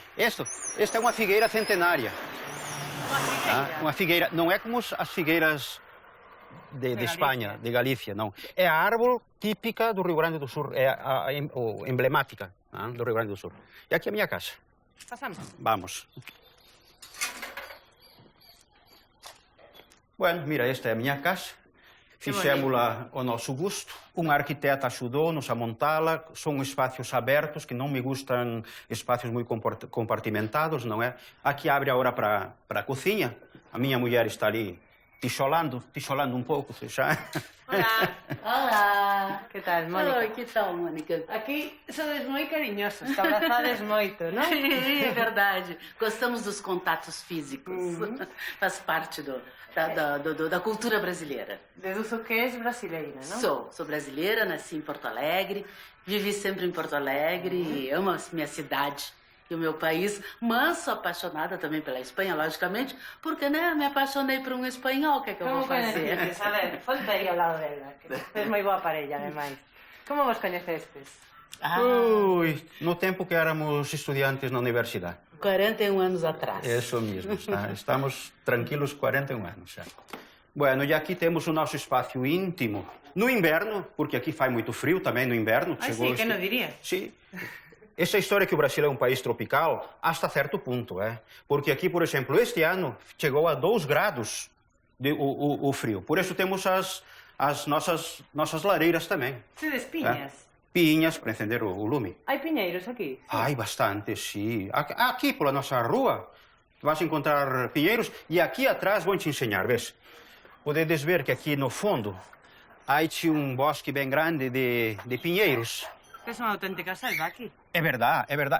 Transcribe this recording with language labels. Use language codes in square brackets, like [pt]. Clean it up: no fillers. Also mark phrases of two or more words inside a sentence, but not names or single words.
[pt] Esta é uma figueira centenária. Uma figueira? Uma figueira, não é como as figueiras de Espanha, de Galícia, não. É a árvore típica do Rio Grande do Sul, é a emblemática do Rio Grande do Sul. E aqui é a minha casa. Passamos. Vamos. Bueno, mira, esta é a minha casa. Fizemos-la ao nosso gosto. Um arquiteto ajudou-nos a montá-la. São espaços abertos, que não me gustam espaços muito compartimentados, não é? Aqui abre agora para a cozinha. A minha mulher está ali ticholando um pouco, já. [es] Hola. [pt] Olá! [gl] Que tal, Mónica? [pt] Oi, que tal, Mônica? [gl] Aquí sodes moi cariñosos, te abrazades moito, non? [pt] É verdade. Gostamos dos contatos físicos. Faz parte da cultura brasileira. [gl] Deduzo que és brasileira, non? [pt] Sou brasileira, nasci em Porto Alegre, vivi sempre em Porto Alegre, amo a minha cidade e o meu país, mas sou apaixonada também pela Espanha, logicamente, porque, né, me apaixonei por um espanhol, o que é que eu vou fazer? [gl] A ver, ponte aí ao lado dela, que és moi boa parella, ademais. Como vos coñecestes? [pt] Ui, no tempo que éramos estudiantes na universidade. 41 anos atrás. Isso mesmo, estamos tranquilos 41 anos já. Bueno, e aqui temos o nosso espaço íntimo. No inverno, porque aqui faz muito frio também no inverno. Ah, sim, que não diria? Sim. Essa história que o Brasil é um país tropical, hasta certo ponto, Porque aqui, por exemplo, este ano chegou a 2 graus o frio. Por isso temos as nossas lareiras também. [gl] Tedes piñas? [pt] Piñas para acender o lume. [gl] Hai piñeiros aquí? [pt] Ai, bastante, sim. Aqui, pela nossa rua, vas encontrar pinheiros. E aqui atrás, vou te ensinar, vês? Podedes ver que aqui no fundo há um bosque bem grande de pinheiros. Que é uma autêntica selva aqui. É verdade, é verdade.